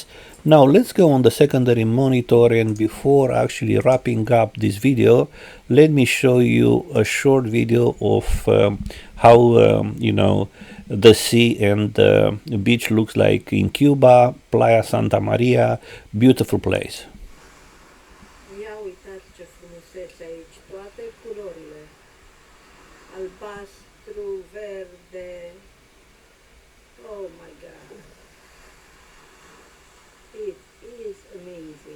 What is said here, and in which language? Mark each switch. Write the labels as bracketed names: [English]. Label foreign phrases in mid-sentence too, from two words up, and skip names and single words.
[English] Now let's go on the secondary monitor, and before actually wrapping up this video, let me show you a short video of how the sea and the beach looks like in Cuba, Playa Santa Maria, beautiful place. [Romanian] Ia uitați ce frumusețe aici, toate culorile. Albastru, verde. [English] Oh my God. It is amazing.